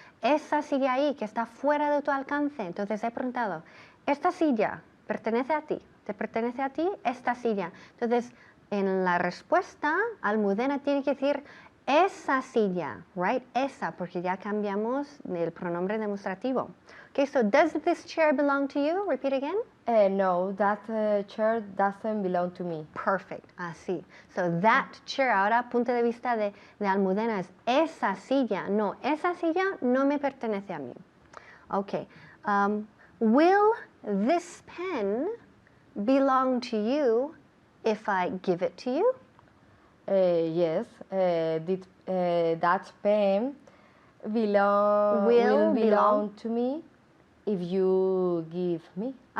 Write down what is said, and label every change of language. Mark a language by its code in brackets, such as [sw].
[es] Esa silla ahí que está fuera de tu alcance. Entonces he preguntado, ¿esta silla pertenece a ti? ¿Te pertenece a ti esta silla? Entonces, en la respuesta, Almudena tiene que decir esa silla, right? Esa, porque ya cambiamos el pronombre demostrativo. [en] Okay, so does this chair belong to you? Repeat again. No, that chair doesn't belong to me. Perfect, [es] así. [en] So that chair, [es] ahora punto de vista de Almudena es esa silla. No, esa silla no me pertenece a mí. [en] Okay. Will this pen belong to you if I give it to you? Yes, that pen Will will belong belong to me if you give me.